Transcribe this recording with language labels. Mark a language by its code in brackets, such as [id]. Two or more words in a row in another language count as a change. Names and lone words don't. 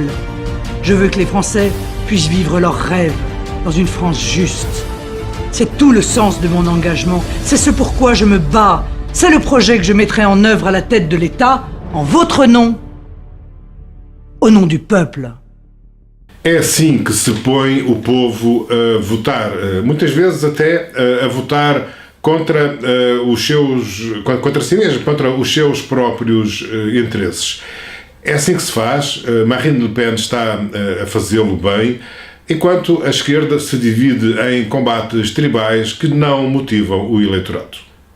[fr] Je veux que les Français puissent vivre leurs rêves dans une France juste. C'est tout le sens de mon engagement. C'est ce pourquoi je me bats. C'est le projet que je mettrai en œuvre à la tête de l'État, en votre nom, au nom du peuple. [pt] É assim que se põe o povo a votar, muitas vezes até a votar contra contra si mesmo, contra os seus próprios interesses. É assim que se faz. Marine Le Pen está a fazê-lo bem, enquanto a esquerda se divide em combates tribais que não motivam o eleitorado.